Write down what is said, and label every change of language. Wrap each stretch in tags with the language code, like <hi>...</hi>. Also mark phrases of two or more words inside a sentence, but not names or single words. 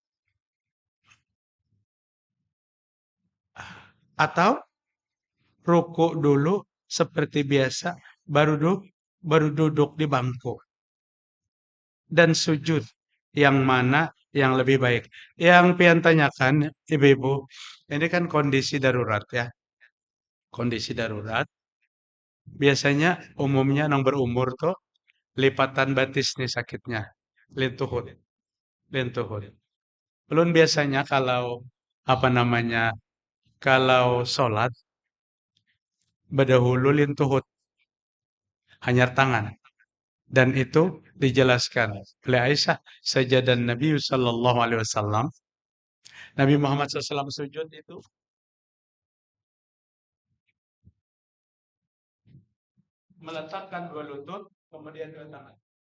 <id>Atau ruku dulu seperti biasa, baru duduk di bangku? Dan sujud, yang mana yang lebih baik? Yang pian tanyakan, ibu-ibu, ini kan kondisi darurat ya. Kondisi darurat, biasanya umumnya yang berumur tuh lipatan batis nih sakitnya.</id> <bjn>Lintuhut, lintuhut.</bjn> <id>Belum biasanya kalau apa namanya, kalau sholat berdahulu lintuhut,</id> <bjn>hanyar tangan.</bjn> <id>Dan itu dijelaskan oleh Aisyah, sajadah Nabi</id> <ar>sallallahu alaihi wasallam.</ar> <id>Nabi Muhammad SAW sujud itu meletakkan dua lutut, kemudian dua tangan.</id>